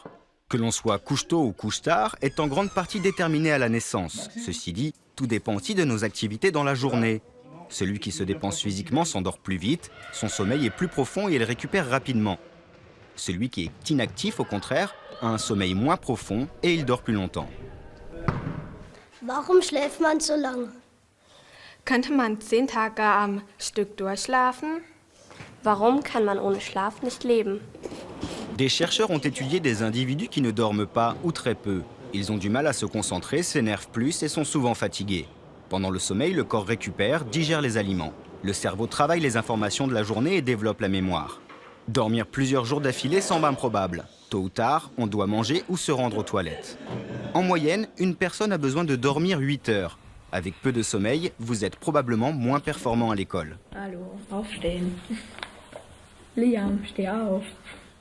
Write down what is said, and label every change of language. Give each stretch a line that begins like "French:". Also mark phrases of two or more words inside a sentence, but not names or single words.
French: Que l'on soit couche-tôt ou couche-tard est en grande partie déterminé à la naissance. Ceci dit, tout dépend aussi de nos activités dans la journée. Celui qui se dépense physiquement s'endort plus vite, son sommeil est plus profond et il récupère rapidement. Celui qui est inactif, au contraire, a un sommeil moins profond et il dort plus longtemps.
German: Warum schläft man so lange? Könnte man 10 Tage am Stück durchschlafen? Warum kann man ohne Schlaf nicht leben?
French: Des chercheurs ont étudié des individus qui ne dorment pas ou très peu. Ils ont du mal à se concentrer, s'énervent plus et sont souvent fatigués. Pendant le sommeil, le corps récupère, digère les aliments. Le cerveau travaille les informations de la journée et développe la mémoire. Dormir plusieurs jours d'affilée semble improbable. Tôt ou tard, on doit manger ou se rendre aux toilettes. En moyenne, une personne a besoin de dormir 8 heures. Avec peu de sommeil, vous êtes probablement moins performant à l'école.
German: Hallo, aufstehen. Liam, steh auf.